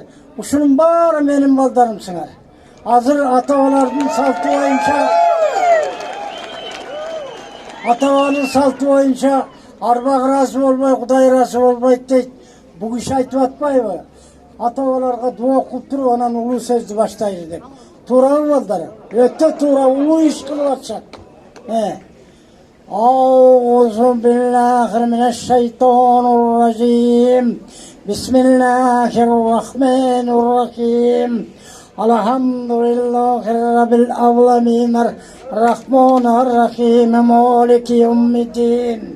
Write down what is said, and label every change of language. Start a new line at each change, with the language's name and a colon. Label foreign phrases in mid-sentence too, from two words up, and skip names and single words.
Kyrgyz: Ушунун баары менин балдарымсыңар. Азыр ата-бабалардын салты боюнча арбак ыраазы болбой, Кудай ыраазы болбойт дейт. Бул киши айтып атпайбы? Ата-бабаларга дуа окуп туруп анан улуу сөздү баштайлы деп. Туурабы балдар? Өтө туура, улуу иш кылып атышат.
Arabic: أعوذ بالله من الشيطان الرجيم. بسم الله الرحمن الرحيم. الحمد لله رب العالمين. الرحمن الرحيم مالك يوم الدين.